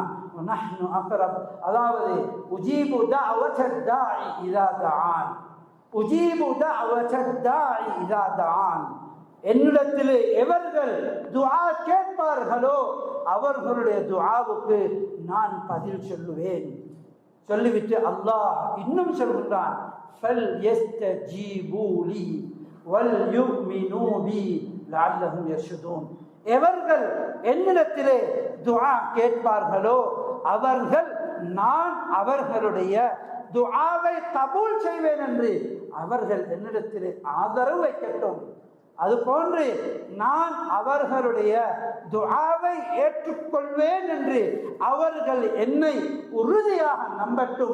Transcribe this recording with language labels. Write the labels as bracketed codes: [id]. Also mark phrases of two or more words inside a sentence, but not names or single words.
[ar] نحن أقرب, அதாவது أجيب دعوة الداع إذا دعان، أجيب دعوة الداع إذا دعان, [ta] என்னிடத்திலே எவர்கள் துஆ கேட்பார்களோ அவர்களுடைய துஆவுக்கு நான் பதில் சொல்லுவேன். சொல்லிவிட்டு அல்லாஹ் இன்னும் சொல்கின்றான், [ar] فَلْيَسْتَجِيبُوا لِي وَلْيُؤْمِنُوا بِي لَعَلَّهُمْ يَرْشُدُونَ, [ta] எவர்கள் என்னிடத்திலே துஆ கேட்பார்களோ அவர்கள் நான் அவர்களுடைய துஆவை கபூல் செய்வேன் என்று அவர்கள் என்னிடத்திலே ஆதரவு வைக்கட்டும். அதுபோன்று நான் அவர்களுடைய துஆவை ஏற்றுக்கொள்வேன் என்று அவர்கள் என்னை உறுதியாக நம்பட்டும்.